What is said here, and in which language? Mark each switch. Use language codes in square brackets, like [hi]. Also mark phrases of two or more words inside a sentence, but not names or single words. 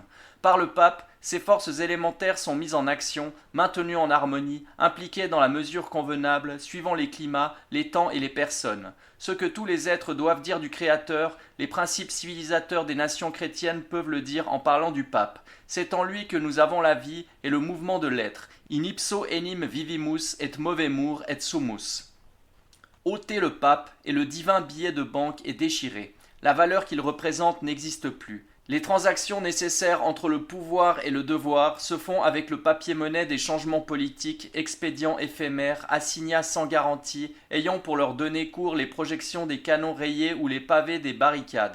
[fr] Par le pape, ces forces élémentaires sont mises en action, maintenues en harmonie, impliquées dans la mesure convenable, suivant les climats, les temps et les personnes. Ce que tous les êtres doivent dire du Créateur, les principes civilisateurs des nations chrétiennes peuvent le dire en parlant du pape. C'est en lui que nous avons la vie et le mouvement de l'être. [la] In ipso enim vivimus et movemur et sumus. [fr] Ôtez le pape et le divin billet de banque est déchiré. La valeur qu'il représente n'existe plus. Les transactions nécessaires entre le pouvoir et le devoir se font avec le papier-monnaie des changements politiques, expédients éphémères, assignats sans garantie, ayant pour leur donner cours les projections des canons rayés ou les pavés des barricades.